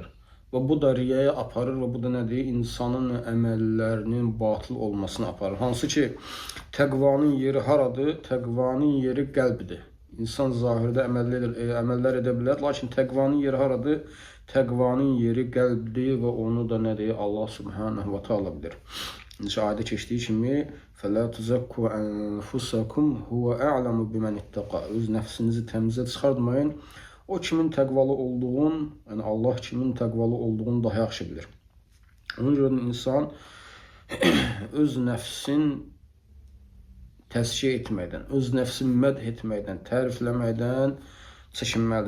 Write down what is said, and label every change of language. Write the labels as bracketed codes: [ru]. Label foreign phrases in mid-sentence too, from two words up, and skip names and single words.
[az] Və bu da riyaya aparır və bu da nədir? İnsanın əməllərinin batıl olmasına aparır. Hansı ki, təqvanın yeri haradır? Təqvanın yeri qəlbdir. İnsan zahirdə əməllər edə bilər, lakin təqvanın yeri haradır? Təqvanın yeri qəlbdir və onu da nədir? [ar] الله سبحانه وتعالى [az] bilir. Ayədə keçdiyi kimi [ar] فَلَا تُزَكُّوا أَنفُسَكُمْ هُوَ أَعْلَمُ بِمَنِ اتَّقَى. [az] Öz nəfsinizi təmizə çıxartmayın. O kimin təqvalı olduğunu, yəni Allah kimin təqvalı olduğunu daha yaxşı bilir. Ona görə insan öz nəfsin təzkiyə etməkdən, öz nəfsin mədh etməkdən, tərifləməkdən çəkinməlidir.